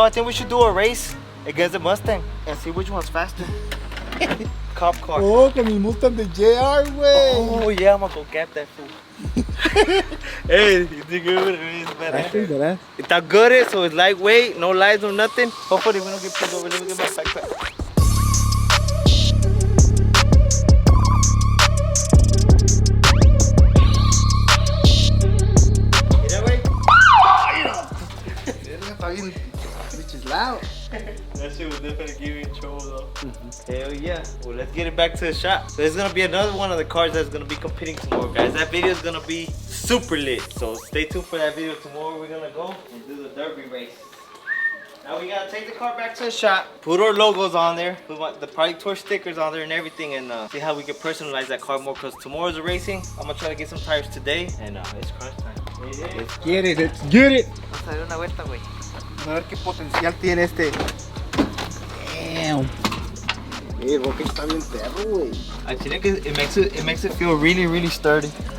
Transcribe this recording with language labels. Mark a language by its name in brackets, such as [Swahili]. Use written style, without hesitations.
[English] I think we should do a race against the Mustang and see which one's faster. Cop car. [Spanish] Oh, con el Mustang de JR, güey. [English] Oh yeah, I'm gonna go cap that fool. Hey, you think it would race That's better? badass. It's good, so it's lightweight, no lights, no nothing. Hopefully we don't get pulled over. Let me get my backpack. Which is loud. That shit was definitely give you in trouble though. Hell yeah. Well, let's get it back to the shop. So it's gonna be another one of the cars that's gonna be competing tomorrow, guys. That video is gonna be super lit. So stay tuned for that video tomorrow. We're gonna go and do the derby race. Now we gotta take the car back to the shop, put our logos on there, put the Project Tour stickers on there and everything, and see how we can personalize that car more. Cause tomorrow's a racing. I'm gonna try to get some tires today, and it's crunch time. Let's get it, let's get it. [Spanish] Vamos a dar una vuelta, güey. A ver qué potencial tiene este. Damn. El Rocket está bien perro, güey. [English] Actually, it makes it feel really, really sturdy.